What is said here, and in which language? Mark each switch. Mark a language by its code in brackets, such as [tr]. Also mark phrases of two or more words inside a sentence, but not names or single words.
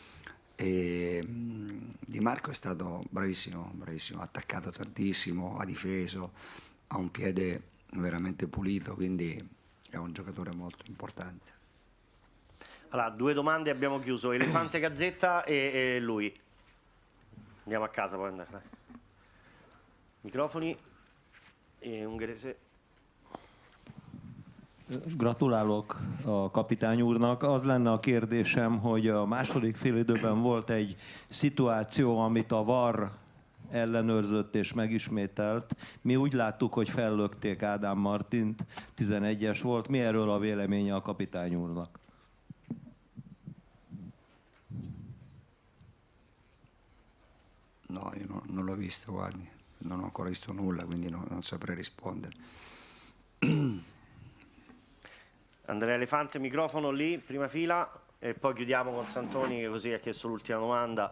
[it] E Di Marco è stato bravissimo, ha attaccato tantissimo, ha difeso, ha un piede veramente pulito, quindi è un giocatore molto importante. Allora, 2 domande e abbiamo chiuso. Elefante Gazzetta e lui. Andiamo a casa, poi andare. Dai. Microfoni e ungherese. [hu] Gratulálok a kapitány úrnak. Az lenne a kérdésem, hogy a második félidőben volt egy szituáció, amit a VAR ellenőrzött és megismételt. Mi úgy láttuk, hogy fellökték Ádám Martint, 11-es volt. Mi erről a véleménye a kapitány úrnak? [it] No, io non l'ho visto, guardi, non ho ancora visto nulla, quindi non saprei rispondere. Andrea Elefante, microfono lì, prima fila, e poi chiudiamo con Santoni che così ha chiesto l'ultima domanda.